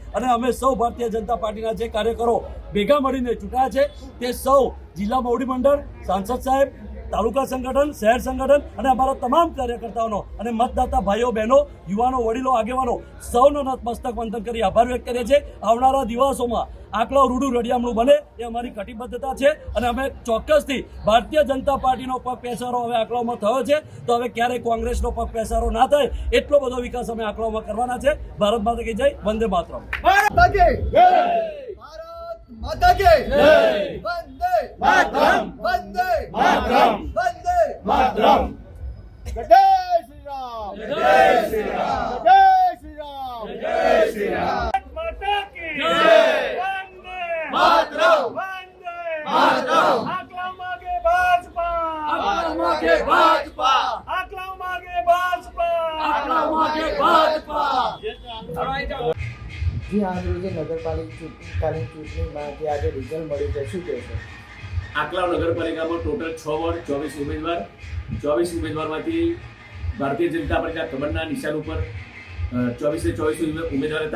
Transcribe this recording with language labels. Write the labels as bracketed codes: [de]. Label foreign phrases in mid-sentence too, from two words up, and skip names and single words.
[gu] અને અમે સૌ ભારતીય જનતા પાર્ટીના જે કાર્યકરો ભેગા મળીને ચૂંટાયા છે તે સૌ જિલ્લા મોવડી મંડળ, સાંસદ સાહેબ, તાલુકા સંગઠન, શહેર સંગઠન અને અમારા તમામ કાર્યકર્તાઓનો અને મતદાતા ભાઈઓ બહેનો, યુવાનો, વડીલો, આગેવાનો સૌનો નતમસ્તક વંદન કરી આભાર વ્યક્ત કરીએ છીએ। આવનારા દિવસોમાં આંકલાવ રૂડું રડિયામણું બને એ અમારી કટિબદ્ધતા છે અને અમે ચોક્કસથી ભારતીય જનતા પાર્ટીનો પગ પેસારો હવે આંકલાવમાં થયો છે તો હવે ક્યારેય કોંગ્રેસનો પગ પેસારો ના થાય એટલો બધો વિકાસ અમે આંકલાવમાં કરવાના છે। [hi] भारत माता की जय, वंदे मातरम। माता के वंदे मातरम, वंदे मातरम, वंदे मातरम। जय श्री राम, जय श्री राम, जय श्री राम, जय श्री राम। माता की जय, वंदे मातरम, वंदे मातरम। [gu] આંકલાવ માગે ભાજપા, આંકલાવ માગે ભાજપા, આંકલાવ માગે ભાજપા, આંકલાવ માગે ભાજપા। જી આજ રોજે નગરપાલિકાની ચૂંટણીમાં જે આજે રિઝલ્ટ મળ્યું છે શું કહેશો? આંકલાવ નગરપાલિકામાં ટોટલ 6 વોર્ડ, 24 ઉમેદવાર, 24 ઉમેદવારમાંથી ભારતીય જનતા પાર્ટીના કમળના નિશાન ઉપર 24 ઉમેદવાર હતા।